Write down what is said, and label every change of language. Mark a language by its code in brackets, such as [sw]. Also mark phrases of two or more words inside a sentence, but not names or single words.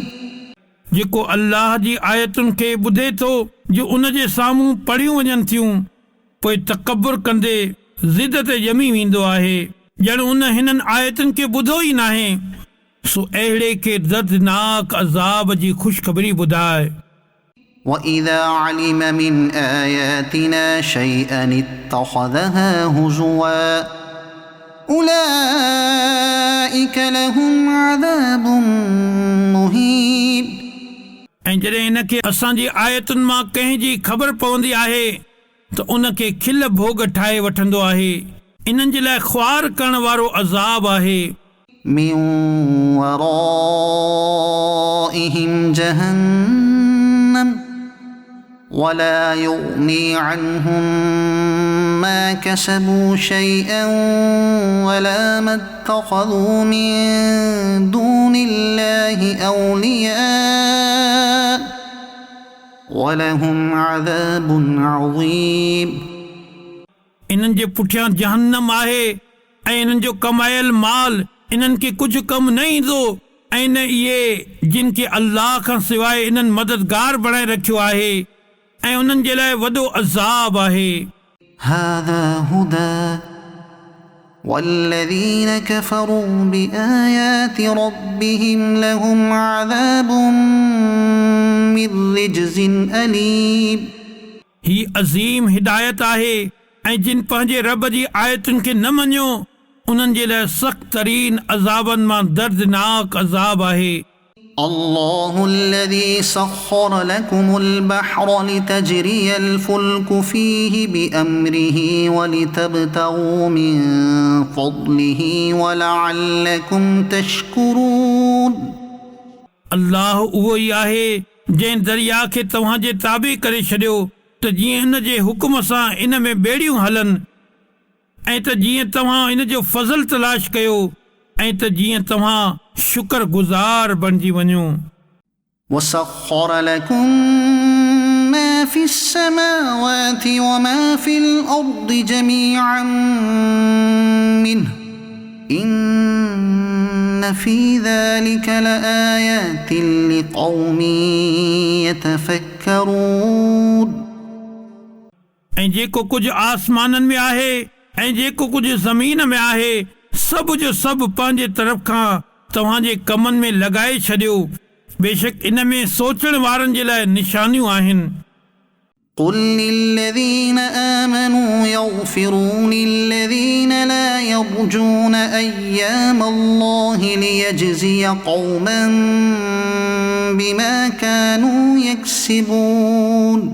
[sd] जेको अल्लाह जी आयतुनि खे ॿुधे थो जो उन जे साम्हूं पढ़ियूं वञनि थियूं पोइ तकबुर कंदे ज़िद ते ॼमी वेंदो आहे ॼण उन हिननि आयतुनि खे ॿुधो ई नाहे सो अहिड़े खे दर्दनाक अज़ाब जी ख़ुशख़बरी ॿुधाए। [ar] وإذا علم من آياتنا شيئا اتخذها هزوا أولئك لهم عذاب مهين [sd] ऐं जॾहिं इनखे असांजी आयतुनि मां कंहिंजी ख़बर पवंदी आहे त उनखे खिल भोग ठाहे वठंदो आहे। इन्हनि जे लाइ ख़्वार करण वारो अज़ाब आहे। [ar] من ورائهم جهنم ولا يغني عنهم ما كسبوا شيئا ولا ما اتخذوا من دون الله أولياء ولهم عذاب عظيم [sd] इन्हनि जे पुठियां जहन्नम आहे ऐं इन्हनि जो कमायल माल इन्हनि खे कुझु कमु न ईंदो ऐं न इहे जिन खे अल्लाह खां सवाइ इन्हनि मददगार बणाए रखियो आहे ऐं उन्हनि जे लाइ वॾो अज़ाब आहे। [ar] هذا هدى والذين كفروا بآيات ربهم لهم عذاب من رجز أليم [sd] ही अज़ीम हिदायत आहे ऐं जिन पंहिंजे रब जी आयतुनि खे न मञियो उन्हनि जे लाइ सख़्त तरीन अज़ाबनि मां दर्दनाक अज़ाब आहे। [ar] الله الذي سخر لكم البحر لتجري الفلك فيه بأمره ولتبتغوا من فضله ولعلكم تشكرون [sd] अल्लाह उहो ई आहे जंहिं दरिया खे तव्हांजे ताबे करे छॾियो त जीअं हिन जे हुकुम सां इन में ॿेड़ियूं हलनि ऐं त जीअं तव्हां इन जो फज़ल तलाश कयो ऐं त जीअं तव्हां शुक्रगुज़ार बणिजी वञो। [ar] وسخر لكم ما في السماوات وما في الأرض جميعا منه إن في ذلك لآيات لقوم يتفكرون। [sd] ऐं जेको कुझु आसमाननि में आहे ऐं जेको कुझु ज़मीन में आहे सभु जो सभु पंहिंजे तरफ़ खां तव्हांजे कमनि में लॻाए छॾियो। बेशक इन में सोचण वारनि जे लाइ निशानियूं आहिनि। [ar] قل للذين آمنوا يغفروا للذين لا يرجون أيام الله ليجزي قوما بما كانوا يكسبون।